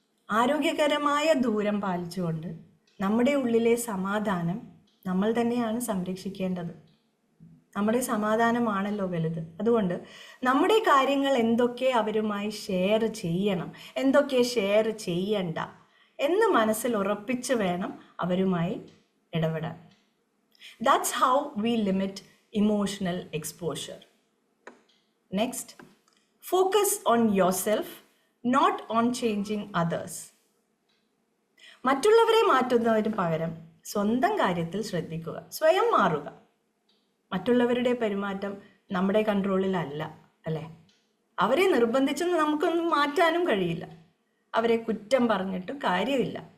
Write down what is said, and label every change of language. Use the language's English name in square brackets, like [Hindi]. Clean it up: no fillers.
[Malayalam] ആരോഗ്യകരമായ ദൂരം പാലിച്ചുകൊണ്ട് നമ്മുടെ ഉള്ളിലെ സമാധാനം നമ്മൾ തന്നെയാണ് സംരക്ഷിക്കേണ്ടത്. നമ്മുടെ സമാധാനമാണല്ലോ വലുത്. അതുകൊണ്ട് നമ്മുടെ കാര്യങ്ങൾ എന്തൊക്കെ അവരുമായി ഷെയർ ചെയ്യണം, എന്തൊക്കെ ഷെയർ ചെയ്യണ്ട എന്ന് മനസ്സിൽ ഉറപ്പിച്ച് വേണം അവരുമായി ഇടപെടാൻ. [English] That's how we limit emotional exposure. Next, focus on yourself, not on changing others. [Malayalam] മറ്റുള്ളവരെ മാറ്റുന്നതിന് പകരം സ്വന്തം കാര്യത്തിൽ ശ്രദ്ധിക്കുക, സ്വയം മാറുക. മറ്റുള്ളവരുടെ പെരുമാറ്റം നമ്മുടെ കൺട്രോളിലല്ല അല്ലേ? അവരെ നിർബന്ധിച്ച് നമുക്കൊന്നും മാറ്റാനും കഴിയില്ല. അവരെ കുറ്റം പറഞ്ഞിട്ടും കാര്യമില്ല.